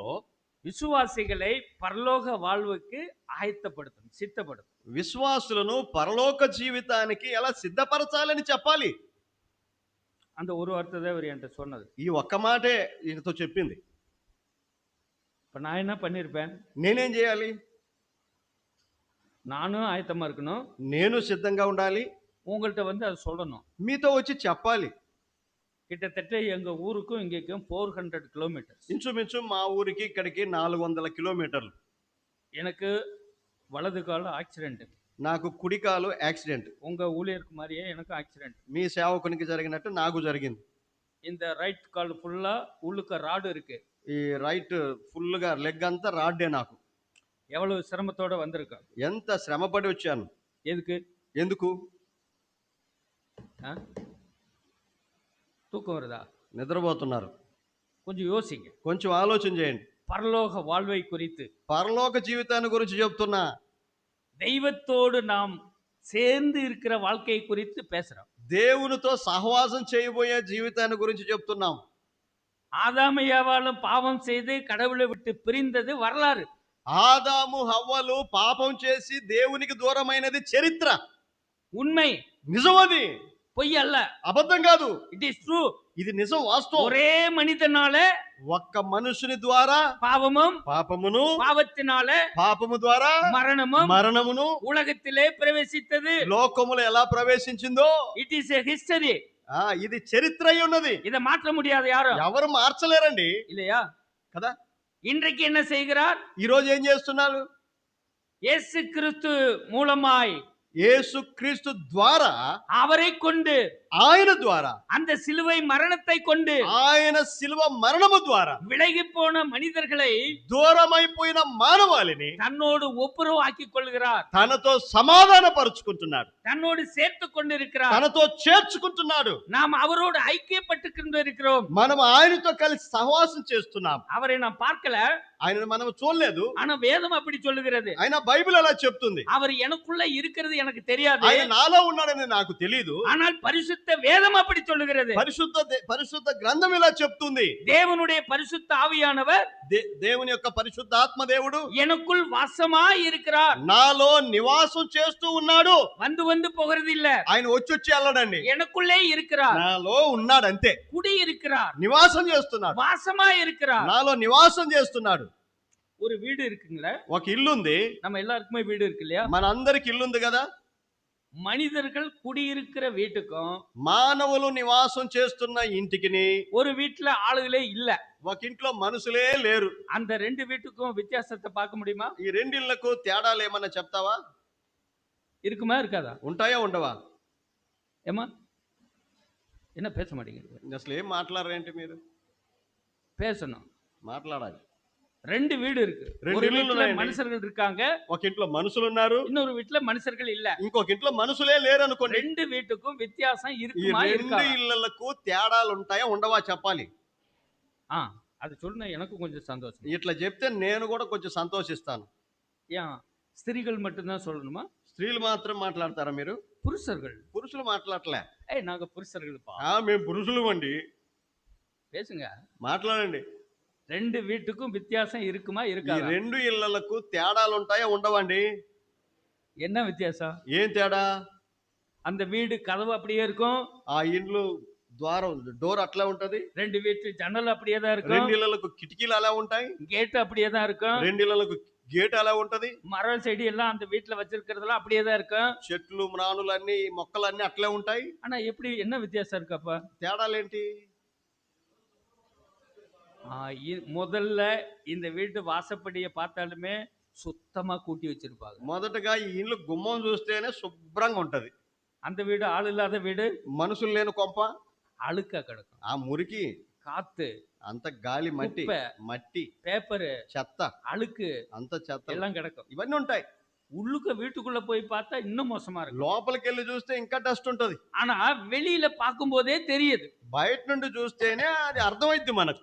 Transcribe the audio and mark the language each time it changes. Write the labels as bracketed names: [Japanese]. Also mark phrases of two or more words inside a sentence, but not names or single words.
[Tamil] விசுவாசிகளை பரலோக வாழ்வுக்கு ஆயத்தப்படுத்தும், சித்தப்படுத்தும். [Telugu] విశ్వాసులను పరలోక జీవితానికి ఎలా సిద్ధపరచాలని చెప్పాలి. [Tamil] அந்த ஒரு வார்த்தை தான் இவர் என்கிட்ட சொன்னது. [Telugu] ఈ ఒక్క మాటే ఈయనతో చెప్పింది. [Tamil] இப்ப நான் என்ன பண்ணிருப்பேன்? [Telugu] నేనేం చేయాలి? [Tamil] நானும் ஆயத்தமா இருக்கணும். [Telugu] నేను సిద్ధంగా ఉండాలి. [Tamil] உங்கள்கிட்ட வந்து அதை சொல்லணும். [Telugu] మీతో వచ్చి చెప్పాలి. [Tamil] கிட்டத்தட்ட எங்க ஊருக்கும் இங்கேக்கும் 400 கிலோமீட்டர். [Telugu] ఇంచుమించు మా ఊరికి ఇక్కడికి 400 కిలోమీటర్లు. [Tamil] எனக்கு வலது கால ஆக்சிடென்ட். [Telugu] నాకు కుడికాలు యాక్సిడెంట్. [Tamil] உங்க ஊழியருக்கு மாதிரியே எனக்கு ஆக்சிடென்ட். [Telugu] మీ సేవకునికి జరిగినట్టు నాకు జరిగింది. [Tamil] இந்த ரைட் கால் ஃபுல்லா உள்ளுக்க ராடு இருக்கு. [Telugu] ఈ రైట్ ఫుల్గా లెగ్ అంతా రాడ్డే నాకు. [Tamil] எவ்வளவு சிரமத்தோட வந்திருக்கேன். [Telugu] ఎంత శ్రమపడి వచ్చాను. [Tamil] எதுக்கு? [Telugu] ఎందుకు? [Tamil] தூக்கம் வருதா? [Telugu] నిద్రపోతున్నారు. [Tamil] கொஞ்சம் யோசிங்க. [Telugu] కొంచెం ఆలోచన చేయండి. [Tamil] பரலோக வாழ்வை குறித்து, [Telugu] పరలోక జీవితాన్ని గురించి చెప్తున్నా. [Tamil] தெய்வத்தோடு நாம் சேர்ந்து இருக்கிற வாழ்க்கை குறித்து பேசுறோம். [Telugu] దేవునితో సహవాసం చేయబోయే జీవితాన్ని గురించి చెప్తున్నాం. [Tamil] ஆதாம் ஏவாளும் பாவம் செய்து கடவுளை விட்டு பிரிந்தது வரலாறு. [Telugu] ఆదాము హవ్వలు పాపం చేసి దేవునికి దూరమైనది చరిత్ర. [Tamil] உண்மை, [Telugu] నిజమది, [Tamil] பொய் அல்ல. [Telugu] అబద్ధం కాదు. [English] It is true. [Telugu] ఇది నిజం, వాస్తవం. [Tamil] ஒரே మనిదనాல [Telugu] ఒక్క మనుషుని ద్వారా [Tamil] பாவமும், [Telugu] పాపమును, [Tamil] பாவத்தினால [Telugu] పాపము ద్వారా [Tamil] மரணமும் [Telugu] మరణమును [Tamil] உலகத்திலே பிரவேசித்தது. [Telugu] లోకములో ఎలా ప్రవేశించిందో [English] It is a history. [Telugu] ఇది చరిత్ర అయి ఉన్నది. [Tamil] இதை மாற்ற முடியாது யாரும், [Telugu] ఎవరు మార్చలేరండి [Tamil] இல்லையா? [Telugu] కదా. [Tamil] இன்றைக்கு என்ன செய்கிறார்? [Telugu] ఈ రోజు ఏం చేస్తున్నారు? [Tamil] இயேசு கிறிஸ்து மூலமாய், [Telugu] యేసుక్రీస్తు ద్వారా, [Tamil] அவரை கொண்டு, [Telugu] ఆయన ద్వారా, [Tamil] அந்த சிலுவை மரணத்தை கொண்டு [Telugu] ఆయన శిలువ మరణము ద్వారా [Tamil] விலகி போன மனிதர்களை [Telugu] దూరమైపోయిన మానవాళిని [Tamil] தன்னோடு ஒப்புரவாக்கிக் கொள்கிறார், [Telugu] తనతో సమాధానపరుచుకుంటున్నాడు, [Tamil] தன்னோடு சேர்த்துக் கொண்டிருக்கிறார். [Telugu] తనతో చేర్చుకుంటున్నాడు. [Tamil] நாம் அவரோடு ஐக்கியப்பட்டு கொண்டிருக்கிறோம். [Telugu] మనం ఆయనతో కలిసి సహవాసం చేస్తున్నాం. [Tamil] அவரை நாம் பார்க்கல, [Telugu] ఆయనను మనం చూడలేదు, [Tamil] ஆனா வேதம் அப்படி சொல்லுகிறது. [Telugu] ఆయన బైబిల్ అలా చెప్తుంది. [Tamil] அவர் எனக்குள்ள இருக்கிறது எனக்கு தெரியாது, [Telugu] ఆయన నాలో ఉన్నాడని నాకు తెలియదు, [Tamil] ஆனால் பரிசுத்த வேதம் அப்படி சொல்லுகிறது. [Telugu] పరిశుద్ధ గ్రంథం ఇలా చెప్తుంది. [Tamil] தேவனுடைய பரிசுத்த ஆவியானவர் [Telugu] దేవుని యొక్క పరిశుద్ధ ఆత్మ దేవుడు [Tamil] எனக்குள் வாசமாய் இருக்கிறார். [Telugu] నాలో నివాసం చేస్తూ ఉన్నాడు. [Tamil] வந்து வந்து போகிறது இல்ல, [Telugu] ఆయన వచ్చి వెళ్ళడండి, [Tamil] எனக்குள்ளே இருக்கிறார். [Telugu] నాలో ఉన్నాడు అంతే. [Tamil] குடி இருக்கிறார், [Telugu] నివాసం చేస్తున్నాడు, [Tamil] வாசமாய் இருக்கிறார். [Telugu] నాలో నివాసం చేస్తున్నాడు. [Tamil] ஒரு வீடு இருக்குங்களா, [Telugu] ఒక ఇల్లు ఉంది, [Tamil] நம்ம எல்லாருக்குமே வீடு இருக்கு இல்லையா? [Telugu] మన అందరికి ఇల్లు ఉంది కదా. [Tamil] மனிதர்கள் குடியிருக்கிற வீட்டுக்கும் [Telugu] మానవులు నివాసం చేస్తున్న ఇంటికిని, [Tamil] ஒரு வீட்டுல ஆளுகளே இல்ல, [Telugu] ఒక ఇంట్లో మనుషులే లేరు. [Tamil] அந்த ரெண்டு வீட்டுக்கும் வித்தியாசத்தை பார்க்க முடியுமா? [Telugu] ఈ రెండిళ్లకు తేడాలు ఏమన్నా చెప్తావా? [Tamil] இருக்குமா இருக்காதா? [Telugu] ఉంటాయా ఉండవా? [Tamil] ஏமா என்ன பேச மாட்டேங்கிறீங்க? [Telugu] అసలు ఏం మాట్లాడరేంటి మీరు? [Tamil] பேசணும். [Telugu] మాట్లాడాలి. [Tamil] ரெண்டு வீடு இருக்கு, ரெண்டு ஒரு வீடு வீட்டுல [Telugu] ఉన్నాయండి. [Tamil] மனுஷர்கள் இருக்காங்க, [Telugu] ఒక ఇంట్లో మనుషులు ఉన్నారు, [Tamil] இன்னொரு வீட்டுல மனுஷர்கள் இல்ல. [Telugu] ఇంకొక ఇంట్లో మనుషులే లేరు అనుకోండి. [Tamil] ரெண்டு வீட்டுக்கும் வித்தியாசம் [Telugu] ఈ [Tamil] இருக்குமா [Telugu] రెండు [Tamil] இருக்கா? [Telugu] ఇళ్లకు తేడాలు ఉంటాయా ఉండవా చెప్పాలి. [Tamil] அது சொன்ன எனக்கும் கொஞ்சம் சந்தோஷம். [Telugu] ఇట్లా చెప్తే నేను కూడా కొంచెం సంతోషిస్తాను. [Tamil] ஏன் ஸ்திரீகள் மட்டும்தான் சொல்லணுமா? [Telugu] స్త్రీలు మాత్రం మాట్లాడతారా మీరు? [Tamil] புருஷர்கள், [Telugu] పురుషులు మాట్లాడలే. [Tamil] நாங்க புருஷர்கள்ப்பா, [Telugu] మేము పురుషులు అండి. [Tamil] பேசுங்க. [Telugu] మాట్లాడండి. [Tamil] ரெண்டு வீட்டுக்கும் வித்தியாசம் இருக்குமா [Telugu] ఈ [Tamil] இருக்காதா? [Telugu] రెండు ఇళ్లకు తేడాలు ఉంటాయా ఉండవండి? [Tamil] என்ன வித்தியாசம்? [Telugu] ఏం తేడా? [Tamil] அந்த வீடு கதவு அப்படியே இருக்கும், [Telugu] ఆ ఇండ్లు ద్వారం డోర్ అట్లా ఉంటది, [Tamil] ரெண்டு வீட்டு ஜன்னல் அப்படியே தான் [Telugu] రెండు [Tamil] இருக்கும், [Telugu] ఇళ్లకు కిటికీలు అలా ఉంటాయి, [Tamil] கேட் அப்படியே தான் இருக்கும், [Telugu] రెండు ఇళ్లకు గేట్ అలా ఉంటది, [Tamil] மரம் செடி எல்லாம் அந்த வீட்டுல வச்சிருக்கிறதெல்லாம் அப்படியே தான் இருக்கும். [Telugu] చెట్లు మ్రాణులన్నీ మొక్కలన్నీ అట్లే ఉంటాయి. [Tamil] ஆனா எப்படி என்ன வித்தியாசம் இருக்கு அப்ப? [Telugu] తేడాలేంటి? [Tamil] முதல்ல இந்த வீட்டு வாசப்படியை பார்த்தாலுமே சுத்தமா கூட்டி வச்சிருப்பாங்க. [Telugu] మొదటగా ఈ ఇండ్లు గుమ్మం చూస్తేనే శుభ్రంగా ఉంటది. [Tamil] அந்த வீடு ஆள் இல்லாத வீடு, [Telugu] మనుషులు లేని కొంప, [Tamil] அழுக்கா கிடக்கும், [Telugu] ఆ మురికి, [Tamil] காத்து, [Telugu] అంత గాలి, మట్టి, [Tamil] కుప్ప, [Telugu] మట్టి, [Tamil] பேப்பரு, [Telugu] చెత్త, [Tamil] அழுக்கு [Telugu] అంత చెత్త [Tamil] எல்லாம் கிடக்கும். [Telugu] ఇవన్నీ ఉంటాయి. [Tamil] உள்ளுக்க வீட்டுக்குள்ள போய் பார்த்தா இன்னும் மோசமா இருக்கும். [Telugu] లోపలికి వెళ్ళి చూస్తే ఇంకా డస్ట్ ఉంటది. [Tamil] ஆனா வெளியில பார்க்கும் போதே தெரியுது, [Telugu] బయట నుండి చూస్తేనే అది అర్థమైద్ది మనకు,